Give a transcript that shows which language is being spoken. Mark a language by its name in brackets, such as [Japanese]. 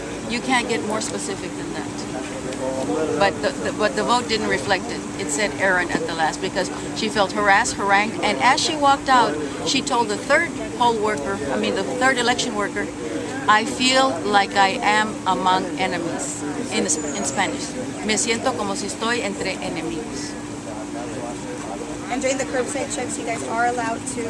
[English] You can't get more specific than that. But the vote didn't reflect it. It said Aaron at the last because she felt harassed, harangued, and as she walked out, she told the third the third election worker, I feel like I am among enemies, in Spanish. [Spanish] Me siento como si estoy entre enemigos. [English] And during the curbside checks, you guys are allowed